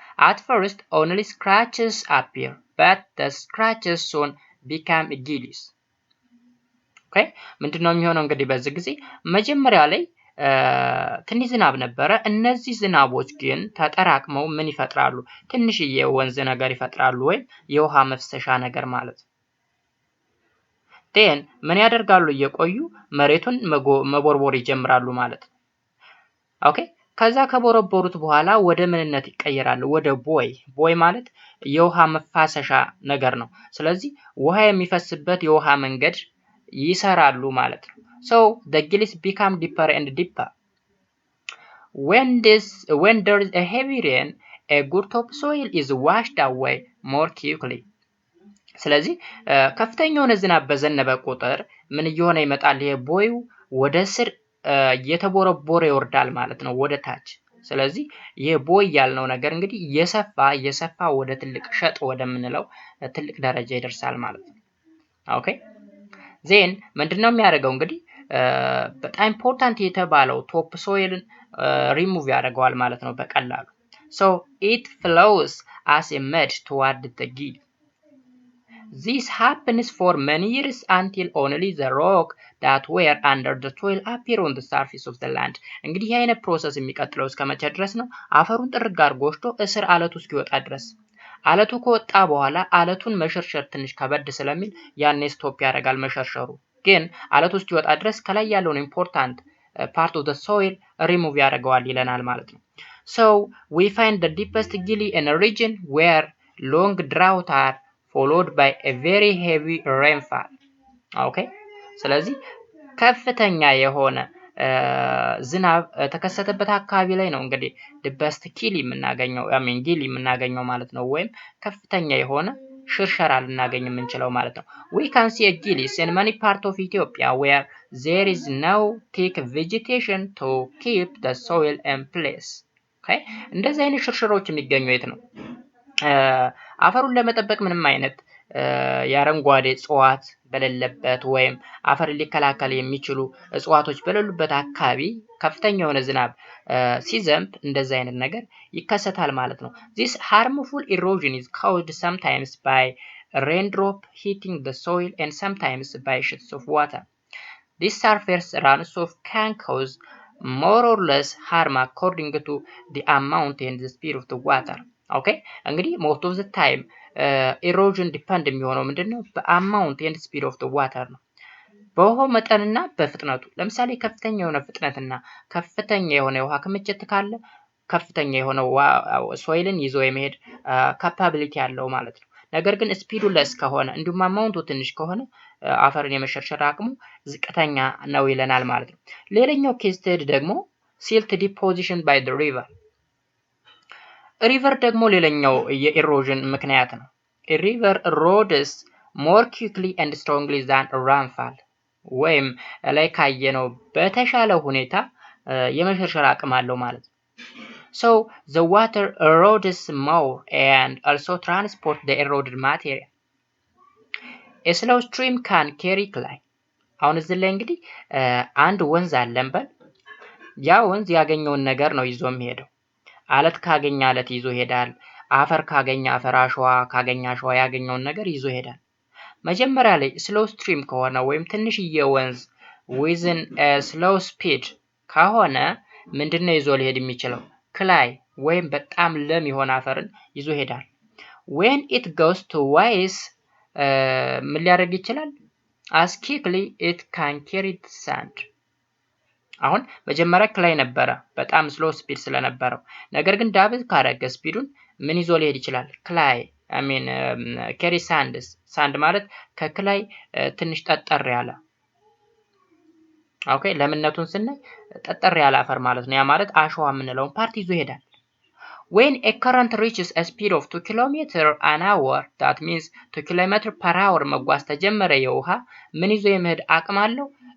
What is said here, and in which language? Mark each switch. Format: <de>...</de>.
<en>At first, only scratches appear, but the scratches soon become gillies. Okay?</en> <am>ምንድነው የሚሆነው እንግዲህ በዚህ ጊዜ መጀመሪያ ላይ ትንሽ ዝናብ ነበረ። እነዚህ ዝናቦች ግን ተጠራቅመው ምን ይፈጥራሉ? ትንሽዬ ወንዝ ነገር ይፈጥራሉ ወይም የውሃ መፍሰሻ ነገር ማለት ነው። then ምን ያደርጋሉ? እየቆዩ መሬቱን መቦርቦር ይጀምራሉ ማለት ነው። ኦኬ ከዛ ከቦረቦሩት በኋላ ወደ ምንነት ይቀየራሉ? ወደ ቦይ ማለት የውሃ መፋሰሻ ነገር ነው። ስለዚህ ውሃ የሚፈስበት የውሃ መንገድ ይሰራሉ ማለት ነው።</am> <en>So the gillies become deeper and deeper. When there is a heavy rain, a good topsoil is washed away more quickly.</en> <am>ስለዚህ ከፍተኛ የሆነ ዝናብ በዘነበ ቁጥር ምን እየሆነ ይመጣል? ይሄ ቦዩ ወደ ስር እየተቦረቦረ ይወርዳል ማለት ነው ወደ ታች። ስለዚህ ይሄ ቦይ ያልነው ነገር እንግዲህ እየሰፋ ወደ ትልቅ ሸጥ ወደምንለው ትልቅ ደረጃ ይደርሳል ማለት ነው። ኦኬ ዜን ምንድነው የሚያደርገው እንግዲህ በጣም ኢምፖርታንት የተባለው ቶፕ ሶይልን ሪሙቭ ያደርገዋል ማለት ነው በቀላሉ።</am> <en>So it flows as a mud toward the gill. This happens for many years until only the rock that were under the soil appear on the surface of the land.</en> <am>እንግዲህ ይሄ አይነት ፕሮሰስ የሚቀጥለው እስከመቼ ድረስ ነው? አፈሩን ጥርግ አድርጎ ወስዶ እስር አለቱ እስኪወጣ ድረስ። አለቱ ከወጣ በኋላ አለቱን መሸርሸር ትንሽ ከበድ ስለሚል ያኔ ስቶፕ ያደርጋል መሸርሸሩ። ግን አለቱ እስኪወጣ ድረስ ከላይ ያለውን ኢምፖርታንት</am> <en>part of the soil remove</en> <am>ያደርገዋል ይለናል ማለት ነው።</am> <en>So we find the deepest gilly in a region where long drought are followed by a very heavy rainfall. Okay?</en> <am>ስለዚህ ከፍተኛ የሆነ ዝናብ ተከሰተበት አካባቢ ላይ ነው እንግዲህ</am> <en>deepest gilly</en> <am>የምናገኘው gilly የምናገኘው ማለት ነው ወይም ከፍተኛ የሆነ ሽርሸራ ልናገኝ የምንችለው ማለት ነው።</am> <en>We can see a gillies in many parts of Ethiopia where there is no thick vegetation to keep the soil in place. Okay?</en> <am>እንደዚህ አይነት ሽርሽሮች የሚገኙ የት ነው? አፈሩን ለመጠበቅ ምንም አይነት የአረንጓዴ እጽዋት በሌለበት ወይም አፈር ሊከላከል የሚችሉ እጽዋቶች በሌሉበት አካባቢ ከፍተኛ የሆነ ዝናብ ሲዘንብ እንደዚህ አይነት ነገር ይከሰታል ማለት ነው።</am> <en>This harmful erosion is caused sometimes by raindrop hitting the soil and sometimes by sheets of water. This surface runoff can cause more or less harm according to the amount and the speed of the water. Okay?</en> <am>እንግዲህ</am> <en>most of the time erosion depend</en> <am>የሚሆነው ምንድነው? በአማውንት</am> <en>and speed of the water</en> <am>ነው። በውሃው መጠንና በፍጥነቱ። ለምሳሌ ከፍተኛ የሆነ ፍጥነትና ከፍተኛ የሆነ የውሃ ክምችት ካለ ከፍተኛ የሆነ ሶይልን ይዞ የመሄድ ካፓቢሊቲ ያለው ማለት ነው። ነገር ግን ስፒዱ ለስ ከሆነ እንዲሁም አማውንቱ ትንሽ ከሆነ አፈርን የመሸርሸር አቅሙ ዝቅተኛ ነው ይለናል ማለት ነው። ሌላኛው ኬስ ስተዲ ደግሞ</am> <en>silt deposition by the river.</en> <am>ሪቨር ደግሞ ሌላኛው የኢሮዥን ምክንያት ነው።</am> <en>A river erodes more quickly and strongly than rainfall.</en> <am>ወይም ላይ ካየነው በተሻለ ሁኔታ የመሸርሸር አቅም አለው ማለት ነው።</am> <en>So the water erodes more and also transport the eroded material. A slow stream can carry clay.</en> <am>አሁን እዚህ ላይ እንግዲህ አንድ ወንዝ አለን በል ያ ወንዝ ያገኘውን ነገር ነው ይዞ የሚሄደው። አለት ካገኘ አለት ይዞ ይሄዳል። አፈር ካገኘ አፈር፣ አሸዋ ካገኘ አሸዋ ያገኘውን ነገር ይዞ ይሄዳል። መጀመሪያ ላይ ስሎው ስትሪም ከሆነ ወይም ትንሽዬ ወንዝ</am> <en>within a slow speed</en> <am>ከሆነ ምንድነው ይዞ ሊሄድ የሚችለው? ክላይ ወይም በጣም ለም የሆነ አፈርን ይዞ ይሄዳል።</am> <en>when it goes to wise</en> <am>ምን ሊያደርግ ይችላል?</am> <en>as quickly it can carry the sand.</en> <am>አሁን መጀመሪያ ክላይ ነበረ በጣም ስሎ ስፒድ ስለነበረው፣ ነገር ግን ዳብል ካረገ ስፒዱን ምን ይዞ ሊሄድ ይችላል?</am> <en>ክላይ carry sands.</en> <am>ሳንድ ማለት ከክላይ ትንሽ ጠጠር ያለ ኦኬ፣ ለምነቱን ስናይ ጠጠር ያለ አፈር ማለት ነው። ያ ማለት አሸዋ የምንለውን ፓርት ይዞ ይሄዳል።</am> <en>when a current reaches a speed of 2 km an hour that means 2 km per hour</en> <am>መጓዝ ተጀመረ የውሃ ምን ይዞ የመሄድ አቅም አለው?</am>